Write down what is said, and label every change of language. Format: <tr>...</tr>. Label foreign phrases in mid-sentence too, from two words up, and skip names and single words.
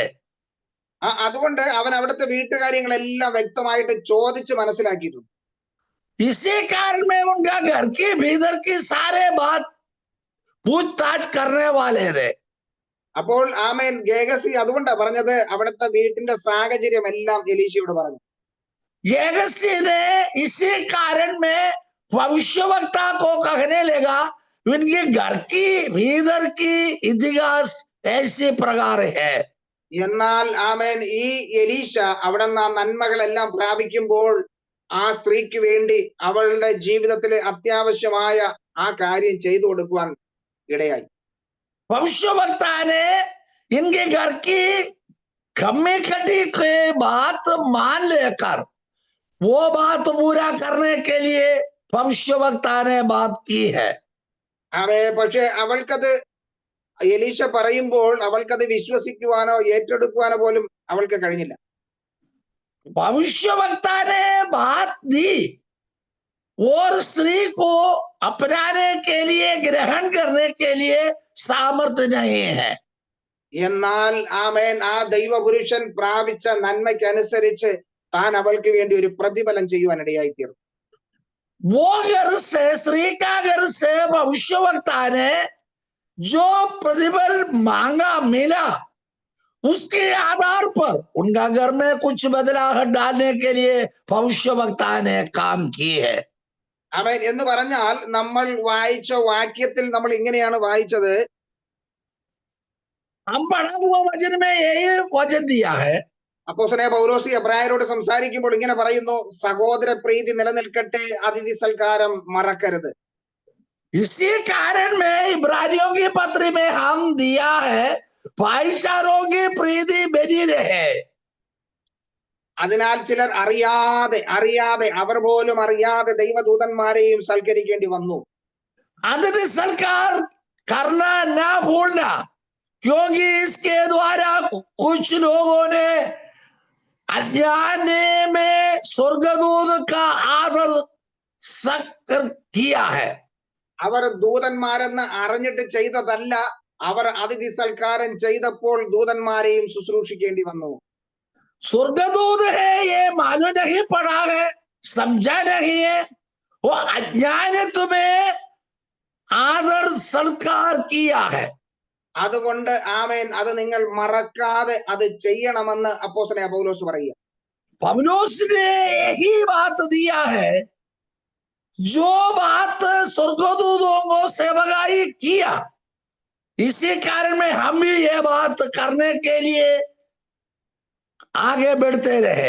<ml>അതുകൊണ്ട് അവൻ അവിടുത്തെ വീട്ടുകാര്യങ്ങളെല്ലാം വ്യക്തമായിട്ട് ചോദിച്ച് മനസ്സിലാക്കിയിട്ടുണ്ട്.</ml> <hi>इसी कारण में उनका घर के भीतर की सारे बात पूछताछ करने वाले थे।</hi> <ml>അപ്പോൾ ആമേൻ ഗേഹസി അതുകൊണ്ടാ പറഞ്ഞത് അവിടുത്തെ വീട്ടിന്റെ സാഹചര്യം എല്ലാം എലീശയോട് പറഞ്ഞു.</ml> <hi>गैगसी ने इसी कारण में भविष्यवक्ता को कहने लगा उनके घर की भीतर की इतिहास ऐसे प्रकार है।</hi> <ml>എന്നാൽ ആമേൻ ഈ എലീശ അവിടെ നിന്ന് ആ നന്മകളെല്ലാം പ്രാപിക്കുമ്പോൾ ആ സ്ത്രീക്ക് വേണ്ടി അവളുടെ ജീവിതത്തിലെ അത്യാവശ്യമായ ആ കാര്യം ചെയ്തു കൊടുക്കുവാൻ ഇടയായി.</ml> <hi>भविष्यवक्ता ने इनके घर की कमी कटी की बात मान लेकर वो बात पूरा करने के लिए भविष्यवक्ता ने बात की है।</hi> <ml>പക്ഷെ അവൾക്കത് എലീശ പറയുമ്പോൾ അവൾക്കത് വിശ്വസിക്കുവാനോ ഏറ്റെടുക്കുവാനോ പോലും അവൾക്ക് കഴിഞ്ഞില്ല.</ml> <hi>भविष्यवक्ता ने बात दी और स्त्री को अपनाने के लिए, ग्रहण करने के लिए सामर्थ्य नहीं है।</hi> <ml>എന്നാൽ ആമേൻ ആ ദൈവപുരുഷൻ പ്രാപിച്ച നന്മയ്ക്കനുസരിച്ച് താൻ അവൾക്ക് വേണ്ടി ഒരു പ്രതിഫലം ചെയ്യുവാൻ ഇടയായി തീർന്നു.</ml> <hi>वो घर से, स्त्री का घर से भविष्यवक्ता ने जो प्रतिफल मांगा मिला, उसके आधार पर उनका घर में कुछ बदलाव डालने के लिए भविष्यवक्ता ने काम की है।</hi> <ml>ആമേൻ എന്ന് പറഞ്ഞാൽ നമ്മൾ വായിച്ച വാക്യത്തിൽ നമ്മൾ ഇങ്ങനെയാണ് വായിച്ചത്,</ml> <hi>हम पढ़ा हुआ वचन में यही वचन दिया है।</hi> <ml>അപ്പോസ്തലനായ പൗലോസ് എബ്രായരോട് സംസാരിക്കുമ്പോൾ ഇങ്ങനെ പറയുന്നു, സഹോദര പ്രീതി നിലനിൽക്കട്ടെ, അതിഥി സൽക്കാരം മറക്കരുത്.</ml> <hi>इसी कारण में इब्रानियों की पत्री में हम दिया है भाईचारों की प्रीति बनी रहे।</hi> <ml>അതിനാൽ ചിലർ അറിയാതെ അവർ പോലും അറിയാതെ ദൈവദൂതന്മാരെയും സൽക്കരിക്കേണ്ടി വന്നു.</ml> <hi>अतिथि सत्कार करना ना भूलना, क्योंकि इसके द्वारा कुछ लोगों ने अज्ञान में स्वर्गदूत का आदर सत्कार किया है।</hi> <ml>അവർ ദൂതന്മാരെന്ന് അറിഞ്ഞിട്ട് ചെയ്തതല്ല, അവർ അതിഥി സൽക്കാരം ചെയ്തപ്പോൾ ദൂതന്മാരെയും ശുശ്രൂഷിക്കേണ്ടി വന്നു.</ml> <hi>स्वर्गदूत है ये मालूम नहीं पड़ा है, समझा नहीं है, वो अज्ञानित्व में आदर सत्कार किया है।</hi> <ml>അതുകൊണ്ട് ആമേൻ, അത് നിങ്ങൾ മറക്കാതെ അത് ചെയ്യണമെന്ന് അപ്പോസ്തലനായ പൗലോസ് പറയുക.</ml> <hi>पौलुस ने यही बात दिया है, जो बात स्वर्गदूतों को सेवकाई किया, इसी कारण में हम भी ये बात करने के लिए आगे बढ़ते रहे।</hi>